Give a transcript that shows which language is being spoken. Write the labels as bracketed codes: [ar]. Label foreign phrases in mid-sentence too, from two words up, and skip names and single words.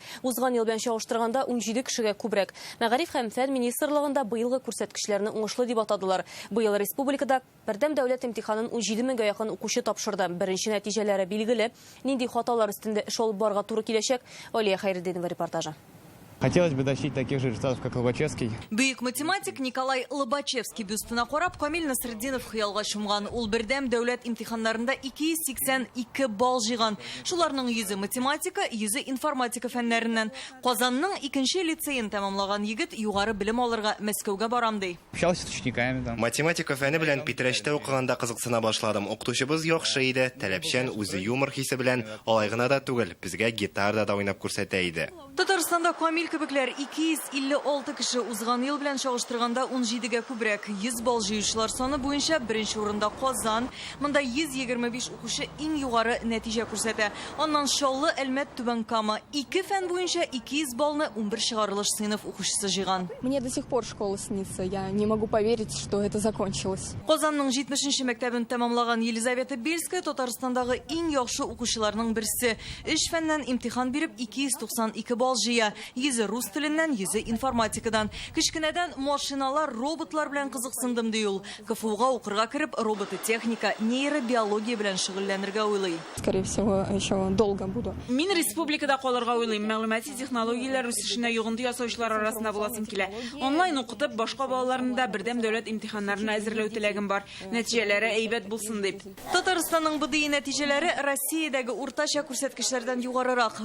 [tt] Узган ел белән чагыштырганда 17 кешегә күбрәк. Мәгариф һәм фән министрлыгында быелгы күрсәткечләрне уңышлы дип атадылар. Быел республикада бердәм дәүләт имтиханын 17 меңгә якын укучы тапшырды. Беренче нәтиҗәләре билгеле. Нинди хаталар өстендә эш алып барырга туры киләчәк? Алия Хәйретдинова репортажы. [ru] Хотелось бы достичь таких же результатов, как Лобачевский. [tt] Бөек математик Николай Лобачевский бюстына карап Камил Насреддинов хыялга чумган. Ул бердәм дәүләт имтиханнарында 282 балл җыйган. Шуларның 100 математика, 100 информатика фәннәреннән. Казанның 2нче лицейын тәмамлаган егет югары белем алырга Мәскәүгә барам ди. [ru] Общался с учениками там. [tt] Математика фәне белән Питрәчтә укыганда кызыксына башладым. Укытучыбыз яхшы иде, таләпчән, үзе юмор хисе белән, алай гына да түгел, безгә гитарда да уйнап күрсәтә иде. Татарстанда Камил кебекләр 256 кеше узган ел белән чагыштырганда 17гә күбрәк. 100 балл җыючылар саны буенча беренче урында Казан. Монда 125 укучы иң югары нәтиҗә күрсәтә. Аннан Шаллы, Әлмәт, Түбән Кама 2 фән буенча 200 баллны 11 чыгарылыш сыйныф укучысы җыйган. [ru] Мне до сих пор школа снится. Я не могу поверить, что это закончилось. [tt] Казанның 70нче мәктәбен тәмамлаган Елизавета Бельская Татарстандагы иң яхшы укучыларның берсе. 3 фәннән имтихан биреп 292 балл җыя. 100 рус теленнән, 100 информатикадан. Кичкенәдән машиналар, роботлар белән кызыксындым ди ул. КФУга укырга кереп, робототехника, нейробиология белән шөгыльләнергә уйлый. [ru] Скорее всего, еще долго буду. [tt] Мин республикада калырга уйлыйм. Мәгълүмати технологияләр үсешенә йогынты ясаучылар арасында буласым килә. Онлайн укытып, башка балаларында бердәм дәүләт имтиханнарына әзерләү теләгем бар. Нәтиҗәләре әйбәт булсын дип. Татарстанның БДИ нәтиҗәләре Россиядәге уртача күрсәткечләрдән югарырак.